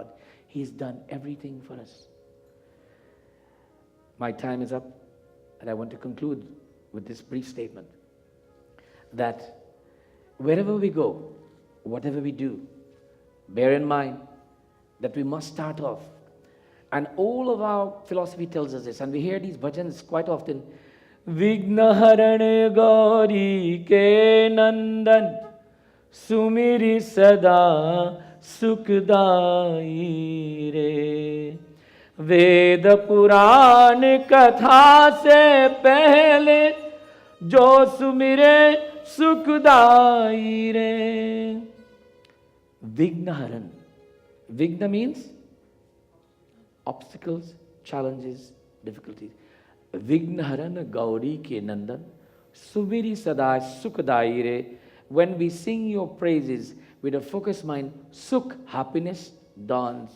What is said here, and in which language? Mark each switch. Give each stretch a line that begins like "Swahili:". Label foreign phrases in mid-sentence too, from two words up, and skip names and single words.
English: He's done everything for us. My time is up, and I want to conclude with this brief statement. That wherever we go, whatever we do, bear in mind that we must start off. And all of our philosophy tells us this, and we hear these bhajans quite often.
Hindi: विघ्न हरणे गौरी के नंदन, सुमिरि सदा सुखदाई रे. वेद पुराण कथा से पहले जो सुमिरे सुखदाई रे. Vignaharan.
English: Vigna means obstacles, challenges, difficulties.
Hindi: विघ्नहरण गौरी के नंदन सुमिरि सदा सुखदाई रे.
English: When we sing your praises with a focused mind, Sukh, happiness, dawns.